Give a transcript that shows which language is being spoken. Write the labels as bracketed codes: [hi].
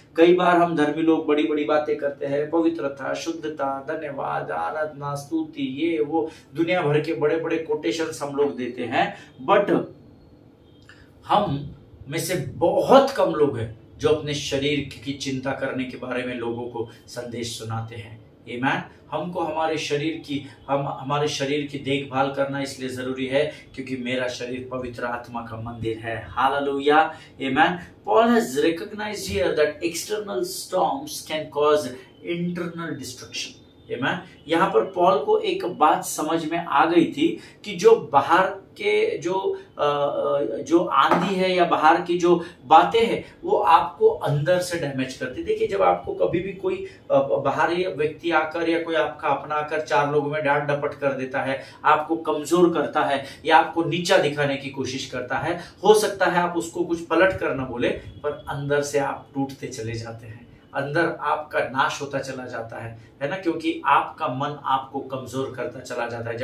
[hi] कई बार हम धर्मी लोग बड़ी बड़ी बातें करते हैं, पवित्रता, शुद्धता, धन्यवाद, आराधना, स्तुति, ये वो दुनिया भर के बड़े बड़े कोटेशंस हम लोग देते हैं, बट हम में से बहुत कम लोग हैं जो अपने शरीर की चिंता करने के बारे में लोगों को संदेश सुनाते हैं। आमीन। हमको हमारे शरीर की देखभाल करना इसलिए जरूरी है क्योंकि मेरा शरीर पवित्र आत्मा का मंदिर है। हालेलुया। आमीन। [en] Paul has recognized here that external storms can cause internal destruction. [hi] आमीन। यहाँ पर पॉल को एक बात समझ में आ गई थी कि जो बाहर के जो आंधी है या बाहर की जो बातें हैं वो आपको अंदर से डैमेज करती। देखिए, जब आपको कभी भी कोई बाहरी व्यक्ति आकर या कोई आपका अपना आकर 4 लोगों में डांट डपट कर देता है, आपको कमजोर करता है या आपको नीचा दिखाने की कोशिश करता है, हो सकता है आप उसको कुछ पलट कर न बोले, पर अंदर से आप टूटते चले जाते हैं, अंदर आपका नाश होता चला जाता है ना, क्योंकि आपका मन आपको कमजोर करता चला जाता है।